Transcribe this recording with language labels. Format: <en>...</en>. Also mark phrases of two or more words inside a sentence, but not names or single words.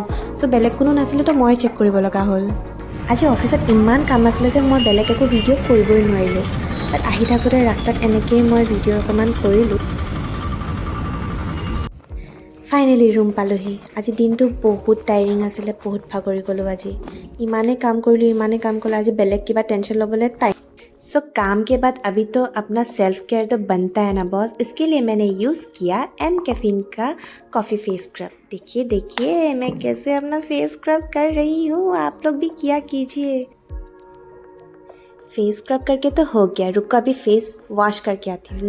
<as>চ' বেলেগ কোনো নাছিলেতো মই চেক কৰিব লগা হ'ল। আজি অফিচত ইমান কাম আছিলে যে মই বেলেগ একো ভিডিঅ' কৰিবই নোৱাৰিলোঁ, বাট আহি থাকোঁতে ৰাস্তাত এনেকেই মই ভিডিঅ' অকণমান কৰিলোঁ। ফাইনেলি ৰুম পালোহি। আজি দিনটো বহুত টায়াৰিং আছিলে, বহুত ভাগৰি গ'লোঁ আজি। ইমানেই কাম কৰিলোঁ, আজি বেলেগ কিবা টেনশ্যন ল'বলৈ টাইম।</as> <hi>सो काम के बाद अभी तो अपना</hi> <en>self care</en> <hi>तो बनता है ना बॉस। इसके लिए मैंने यूज़ किया एम कैफीन का</hi> <en>coffee face scrub.</en> <hi>देखिए मैं कैसे अपना</hi> <en>face scrub</en> <hi>कर रही हूँ, आप लोग भी किया कीजिए।</hi> <en>face scrub</en> <hi>करके तो हो गया, रुको अभी</hi> <en>face wash</en> <hi>करके आती हूँ।</hi>